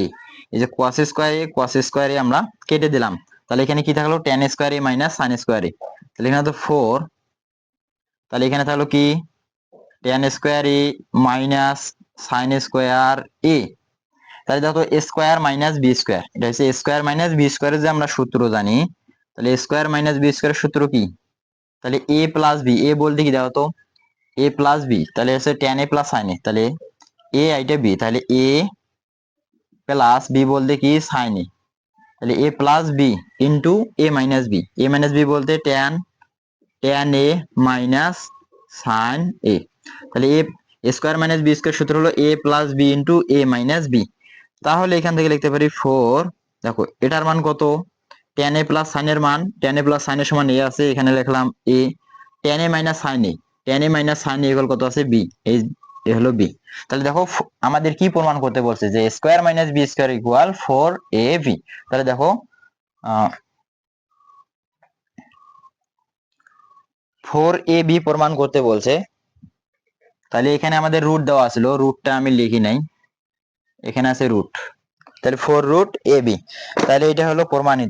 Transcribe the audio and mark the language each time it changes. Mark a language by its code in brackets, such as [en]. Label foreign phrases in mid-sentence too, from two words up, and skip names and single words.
[bn] এই যে cos স্কোয়ার a আমরা কেটে দিলাম, তাহলে এখানে কি থাকলো [en] tan square a minus sin square a, [bn] তাহলে এখানে তো 4, তাহলে এখানে থাকলো কি [en] tan square a minus sin square a. [bn] তাহলে দেখো [en] square minus b square, [bn] এটা হচ্ছে [en] square minus b square's [bn] যে আমরা সূত্র জানি, তাহলে [en] square minus b square's [bn] সূত্র কি, তাহলে [en] a plus b, [bn] এ বলতে কি দেখো তো [en] a plus b, [bn] তাহলে হচ্ছে [en] tan a plus sin a, [bn] তাহলে a আইটা b, তাহলে [en] a plus b [bn] বলতে কি [en] sin a, [bn] তাহলে [en] a plus b into a minus b [bn] বলতে [en] tan a minus sin a. [bn] তাহলে [en] a square minus b square [bn] সূত্র হলো [en] a plus b into a minus b. [bn] তাহলে এখান থেকে লিখতে পারি 4, দেখো এটার মান কত [en] tan a plus sin [bn] এর মান, [en] tan a plus sin [bn] এর সমান a আছে, এখানে লিখলাম a, [en] tan a minus sin a, tan a minus sin a equal [bn] কত আছে b, এই এ হলো b। তাহলে দেখো আমাদের কি প্রমাণ করতে বলছে যে [en] square minus b square equal 4ab. [bn] তাহলে দেখো 4ab প্রমাণ করতে বলছে। তাহলে এখানে আমাদের রুট দেওয়া ছিল, রুটটা আমি লিখি নাই, এখানে আছে রুট, তাহলে 4√ab, তাহলে এটা হলো প্রমাণিত।